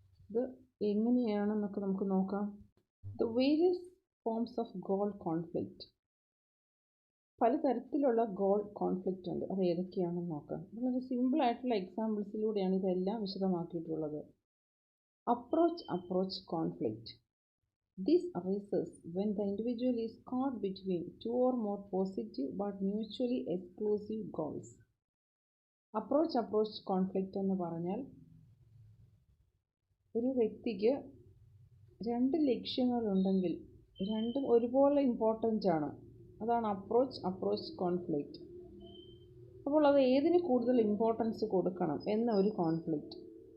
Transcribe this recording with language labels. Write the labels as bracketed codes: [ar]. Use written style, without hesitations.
[ml] ഇത് എങ്ങനെയാണെന്നൊക്കെ നമുക്ക് നോക്കാം. [en] The various forms of goal conflict. [ml] പലതരത്തിലുള്ള ഗോൾ കോൺഫ്ലിക്റ്റ് ഉണ്ട്. അത് ഏതൊക്കെയാണെന്ന് നോക്കാം. വളരെ സിമ്പിളായിട്ടുള്ള എക്സാമ്പിൾസിലൂടെയാണ് ഇതെല്ലാം വിശദമാക്കിയിട്ടുള്ളത്. [en] Approach conflict. This arises when the individual is caught between two or more positive but mutually exclusive goals. [ml] Approach conflict എന്ന് പറഞ്ഞാൽ ഒരു വ്യക്തിക്ക് രണ്ട് ലക്ഷ്യങ്ങളുണ്ടെങ്കിൽ രണ്ടും ഒരുപോലെ ഇമ്പോർട്ടൻ്റ് ആണ്. അതാണ് അപ്രോച്ച് കോൺഫ്ലിക്റ്റ്. അപ്പോൾ അത് ഏതിന് കൂടുതൽ ഇമ്പോർട്ടൻസ് കൊടുക്കണം എന്ന ഒരു കോൺഫ്ലിക്റ്റ്.